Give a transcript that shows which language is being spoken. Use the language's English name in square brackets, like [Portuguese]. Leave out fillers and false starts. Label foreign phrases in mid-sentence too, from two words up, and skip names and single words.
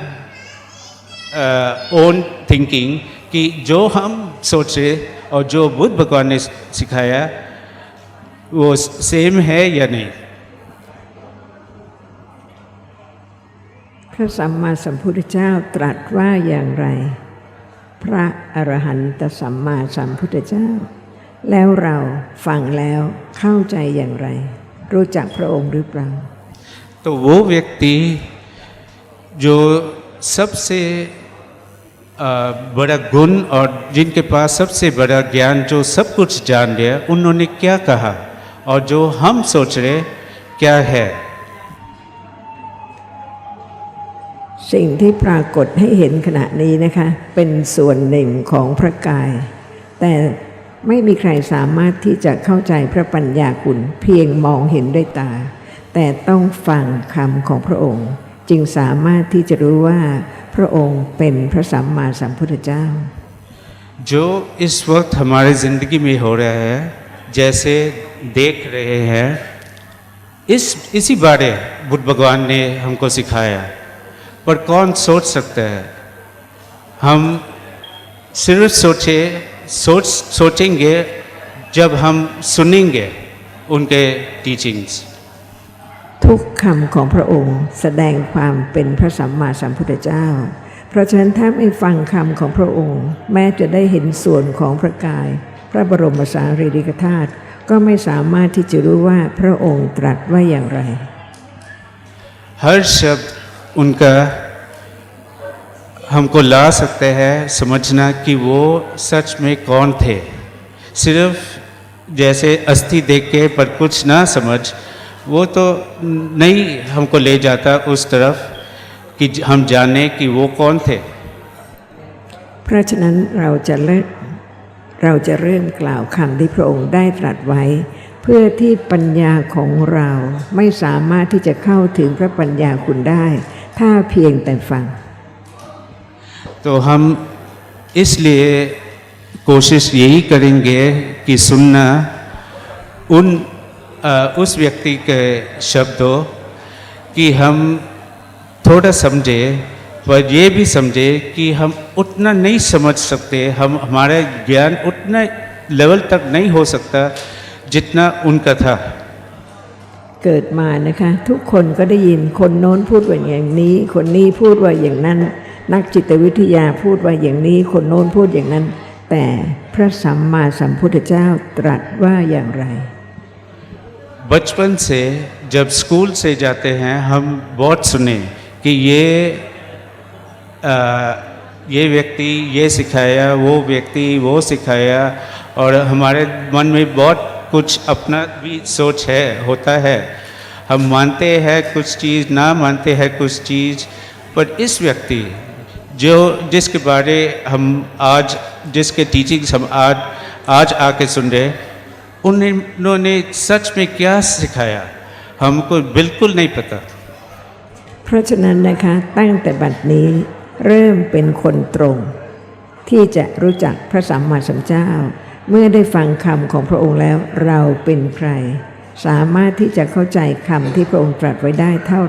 [English] own thinking [Hindi] कि जो हम सोचे और जो बुद्ध भगवान ने सिखाया वो सेम है या नहीं। [Thai] พระสัมมาสัมพุทธเจ้าตรัสว่าอย่างไร พระอรหันตสัมมาสัมพุทธเจ้า แล้วเราฟังแล้วเข้าใจอย่างไร รู้จักพระองค์หรือเปล่า [Hindi] तो वो व्यक्ति जो सबसे बड़ा गुण और जिनके पास सबसे बड़ा ज्ञान, जो सब कुछ जान लिया, उन्होंने क्या कहा और जो हम सोच रहे क्या है। [Thai] สิ่งที่ปรากฏให้เห็นขณะนี้นะคะเป็นส่วนหนึ่งของพระกาย แต่ไม่มีใครสามารถที่จะเข้าใจพระปัญญาคุณเพียงมองเห็นด้วยตา แต่ต้องฟังคำของพระองค์จึงสามารถที่จะรู้ว่าพระองค์เป็นพระสัมมาสัมพุทธเจ้า [Hindi] जो इस वक्त हमारी ज़िंदगी में हो रहा है, जैसे देख रहे हैं, इसी बारे बुद्ध भगवान ने हमको सिखाया, पर कौन सोच सकता है। हम सिर्फ सोचेंगे जब हम सुनेंगे उनके टीचिंग्स। [Thai] ทุกคำของพระองค์แสดงความเป็นพระสัมมาสัมพุทธเจ้า เพราะฉะนั้นถ้าไม่ฟังคำของพระองค์ แม้จะได้เห็นส่วนของพระกาย พระบรมสารีริกธาตุก็ไม่สามารถที่จะรู้ว่าพระองค์ตรัสว่าอย่างไร [Hindi] हर शब्द उनका हमको ला सकते हैं समझना कि वो सच में कौन थे। सिर्फ जैसे अस्थि देख के पर कुछ ना समझ, वो तो नहीं हमको ले जाता उस तरफ कि हम जाने कि वो कौन थे। [Thai] เพราะฉะนั้นเราจะเริ่มกล่าวคำที่พระองค์ได้ตรัสไว้ เพื่อที่ปัญญาของเราไม่สามารถที่จะเข้าถึงพระปัญญาคุณได้ ถ้าเพียงแต่ฟัง [Hindi] तो हम इसलिए कोशिश यही करेंगे कि सुनना उस व्यक्ति के शब्दों कि हम थोड़ा समझे, पर ये भी समझे कि हम उतना नहीं समझ सकते, हमारा ज्ञान उतना लेवल तक नहीं हो सकता जितना उनका था। [Thai] เกิดมานะคะทุกคนก็ได้ยินคนโน้นพูดว่าอย่างนี้คนนี้พูดว่าอย่างนั้นนักจิตวิทยาพูดว่าอย่างนี้คนโน้นพูดอย่างนั้นแต่พระสัมมาสัมพุทธเจ้าตรัสว่าอย่างไร [Hindi] बचपन से जब स्कूल से जाते हैं हम बहुत सुने कि ये व्यक्ति ये सिखाया, वो व्यक्ति वो सिखाया, और हमारे मन में बहुत कुछ अपना भी सोच होता है, हम मानते हैं कुछ चीज़, ना मानते हैं कुछ चीज़, पर इस व्यक्ति जो जिसके बारे हम आज, जिसके टीचिंग्स हम आज आके सुन रहे, उन्होंने सच में क्या सिखाया हमको बिल्कुल नहीं पता। [Thai] เพราะฉะนั้นนะคะตั้งแต่บัดนี้เริ่มเป็นคนตรงที่จะรู้จักพระสัมมาสัมพุทธเจ้า เมื่อได้ฟังคำของพระองค์แล้วเราเป็นใคร สามารถที่จะเข้าใจคำที่พระองค์ตรัสไว้ได้เท่าไหร่